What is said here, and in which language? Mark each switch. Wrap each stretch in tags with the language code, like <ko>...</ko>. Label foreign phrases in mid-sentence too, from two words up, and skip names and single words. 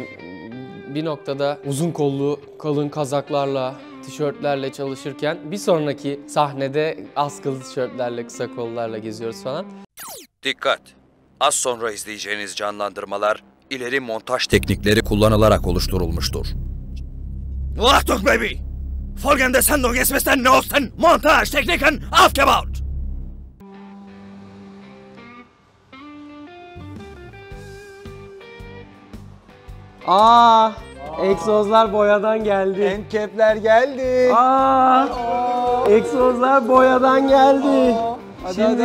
<tr>Bir noktada uzun kollu, kalın kazaklarla, tişörtlerle çalışırken bir sonraki sahnede askılı tişörtlerle, kısa kollarla geziyoruz falan. Dikkat! Az sonra izleyeceğiniz canlandırmalar ileri montaj teknikleri kullanılarak oluşturulmuştur.</tr> <de>Achtung baby! Folgende Sendung ist mit den neuesten Montagetechniken aufgebaut!</de> <tr>Egzozlar boyadan geldi. Endcap'ler geldi. Egzozlar boyadan geldi. Şimdi</tr>